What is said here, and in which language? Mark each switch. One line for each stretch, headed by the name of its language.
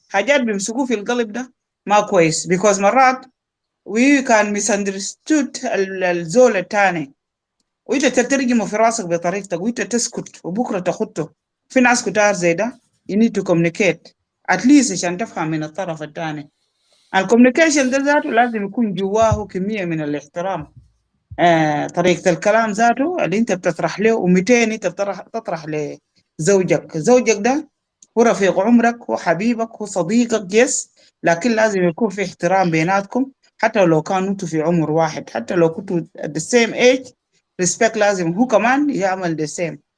Arabic: حاجات بيمسكوه في القلب ده ما كويس,
English: because
Arabic: مرات
English: we can misunderstood
Arabic: الزول الثاني وانت تترجمه في راسك بطريقتك وانت تسكت وبكره تخطه. في ناس كتار زي ده.
English: You need to communicate at least
Arabic: عشان تفهم من الطرف الثاني. الكوميونيكيشن ده ذاته لازم يكون جواه كمية من الاحترام. طريقة الكلام ذاته اللي انت بتطرح له و200 انت تطرح لزوجك. زوجك ده هو رفيق عمرك، هو حبيبك، هو صديقك. يس لكن لازم يكون في احترام بيناتكم، حتى لو كانوا انتوا في عمر واحد، حتى لو كنتوا
English: at the same age respect
Arabic: لازم هو كمان يعمل
English: the same.